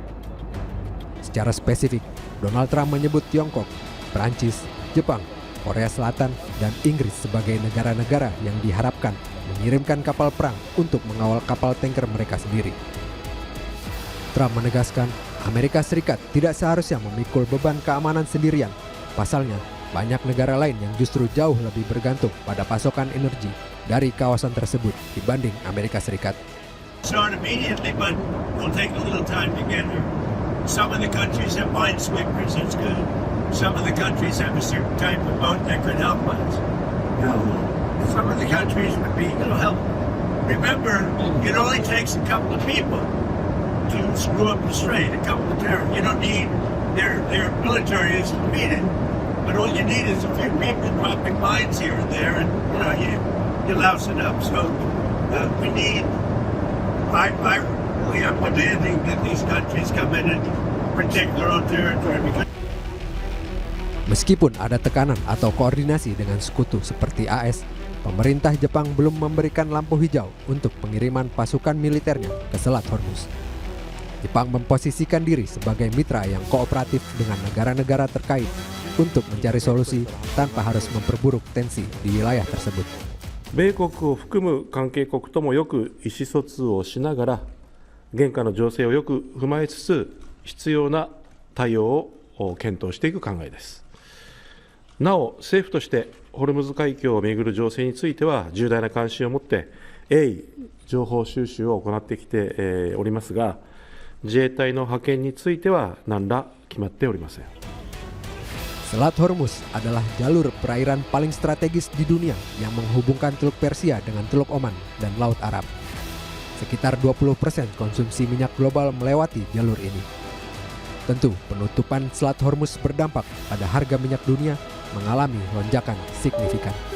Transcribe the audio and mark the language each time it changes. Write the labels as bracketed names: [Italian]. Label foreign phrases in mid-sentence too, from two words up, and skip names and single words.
[Indonesian] Secara spesifik, Donald Trump menyebut Tiongkok, Prancis, Jepang, Korea Selatan, dan Inggris sebagai negara-negara yang diharapkan mengirimkan kapal perang untuk mengawal kapal tanker mereka sendiri. Trump menegaskan Amerika Serikat tidak seharusnya memikul beban keamanan sendirian. Pasalnya, banyak negara lain yang justru jauh lebih bergantung pada pasokan energi dari kawasan tersebut dibanding Amerika Serikat. [English] Start immediately, but we'll take a little time to get there. Some of the countries have minesweepers, that's good. Some of the countries have a certain type of boat that could help us. Some of the countries would be, help. Remember, it only takes a couple of people to screw up the strait, a couple of terrorists. You don't need their military is defeated, but all you need is a few people dropping mines here and there, and you louse it up. So we need. I am demanding that these countries come in and protect their own territory. [Indonesian] Meskipun ada tekanan atau koordinasi dengan sekutu seperti AS, pemerintah Jepang belum memberikan lampu hijau untuk pengiriman pasukan militernya ke Selat Hormuz. Jepang memposisikan diri sebagai mitra yang kooperatif dengan negara-negara terkait untuk mencari solusi tanpa harus memperburuk tensi di wilayah tersebut. [Japanese] 米国を含む関係国ともよく意思疎通をしながら、現下の情勢をよく踏まえつつ、必要な対応を検討していく考えです。なお、政府としてホルムズ海峡をめぐる情勢については、重大な関心を持って鋭意情報収集を行ってきておりますが、自衛隊の派遣については何ら決まっておりません。 [Indonesian] Selat Hormuz adalah jalur perairan paling strategis di dunia yang menghubungkan Teluk Persia dengan Teluk Oman dan Laut Arab. Sekitar 20% konsumsi minyak global melewati jalur ini. Tentu, penutupan Selat Hormuz berdampak pada harga minyak dunia mengalami lonjakan signifikan.